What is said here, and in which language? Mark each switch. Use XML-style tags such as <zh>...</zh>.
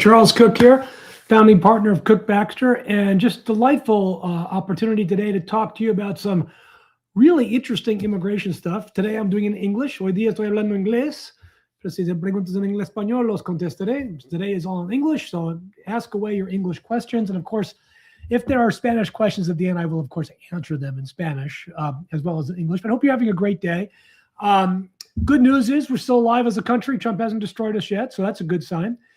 <en>Charles Cook here, founding partner of Cook Baxter, and just delightful opportunity today to talk to you about some really interesting immigration stuff. Today I'm doing in English.</en> <es>Hoy día estoy hablando inglés. Pero si te preguntas en inglés español, los contestaré.</es> <en>Today is all in English, so ask away your English questions. And of course, if there are Spanish questions at the end, I will, of course, answer them in Spanish as well as in English. But I hope you're having a great day. Good news is we're still alive as a country. Trump hasn't destroyed us yet, so that's a good sign.</en>